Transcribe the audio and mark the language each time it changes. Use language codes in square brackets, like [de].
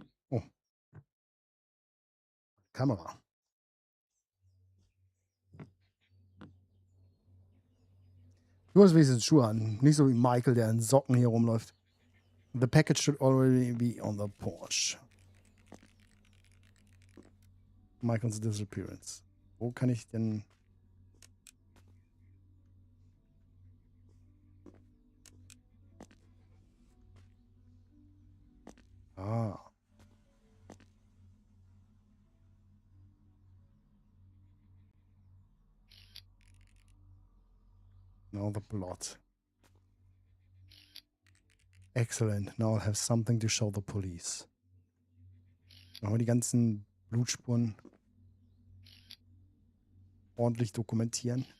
[de] Oh. Kamera. Du hast wenigstens Schuhe an. Nicht so wie Michael, der in Socken hier rumläuft. [en] The package should already be on the porch. Michael's disappearance. [de] Wo kann ich denn... Ah. [en] Now the plot. Excellent. Now I'll have something to show the police. [de] Machen wir die ganzen Blutspuren ordentlich dokumentieren.